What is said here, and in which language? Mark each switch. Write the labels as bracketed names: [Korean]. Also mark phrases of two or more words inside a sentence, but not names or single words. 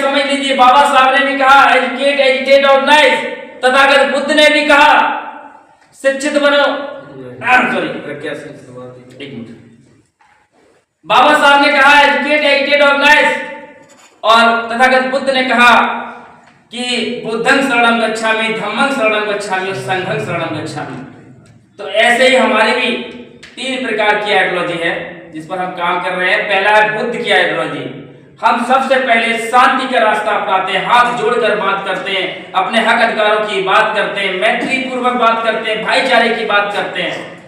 [Hindi] समझ लीजिए, बाबा साहब ने भी कहा [English] educate, educate, organize. [Hindi] तथागत बुद्ध ने भी कहा शिक्षित बनो। एक मिनट, बाबा साहब ने कहा [English] educate, educate, organize, [Hindi] और तथागत बुद्ध ने कहा कि [Pali] बुद्धं शरणं गच्छामि, धम्मं शरणं गच्छामि, संघं शरणं गच्छामि। [Hindi] तो ऐसे ही हमारी भी 3 प्रकार की आइडियोलॉजी है जिस पर हम काम कर रहे हैं। पहला है बुद्ध की आइडियोलॉजी। हम सबसे पहले शांति का रास्ता अपनाते हैं, हाथ जोड़कर बात करते हैं, अपने हक अधिकारों की बात करते हैं, मैत्री पूर्वक बात करते हैं, भाईचारे की बात करते हैं।